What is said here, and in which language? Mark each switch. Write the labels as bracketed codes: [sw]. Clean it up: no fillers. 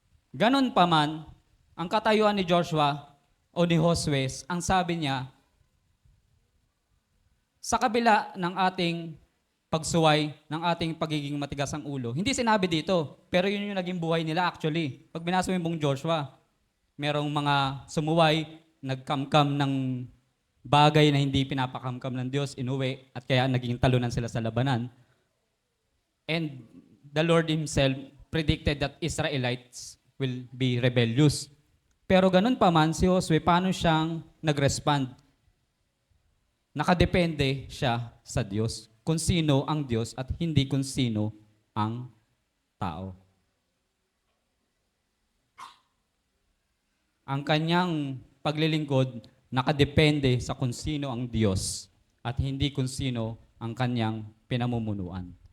[tl] Ganon pa man, ang katayuan ni Joshua o ni Josue, ang sabi niya, sa kabila ng ating pagsuway, ng ating pagiging matigas ang ulo, hindi sinabi dito, pero yun yung naging buhay nila actually. Pag binasa mo yung buong Joshua, merong mga sumuway, nagkamkam ng bagay na hindi pinapakamkam ng Diyos, inuwi, at kaya naging talunan sila sa labanan. [en] And the Lord Himself predicted that Israelites will be rebellious. [tl] Pero ganun pa man, si Josue, paano siyang nag-respond? Nakadepende siya sa Diyos, kung sino ang Diyos at hindi kung sino ang tao. Ang kanyang paglilingkod nakadepende sa kung sino ang Diyos at hindi kung sino ang kanyang pinamumunuan.